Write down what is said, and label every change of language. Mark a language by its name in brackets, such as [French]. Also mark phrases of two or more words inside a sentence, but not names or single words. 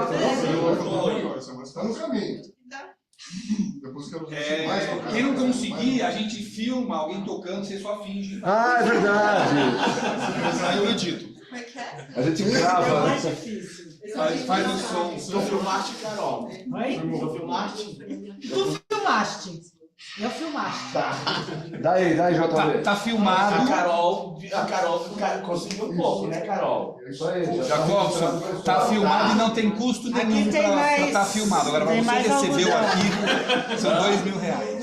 [Portuguese] Tá no caminho. Depois quero ver mais tocar. Quem não conseguir, a gente filma alguém tocando, você só finge. Ah, é verdade. Aí eu edito. Como é que é? A gente É grava. mais difícil. Faz o som. Tu filmaste, Carol? Oi? Tu filmaste? Tu filmaste. Eu filmaste. Tá. Daí, JB. Tá filmado. A Carol conseguiu um pouco, né, Carol? Isso aí. Jacobson, tá filmado e não tem custo nenhum Aqui tem pra mais- estar filmado. Agora, pra tem você mais receber o algodão. arquivo, são R$2.000.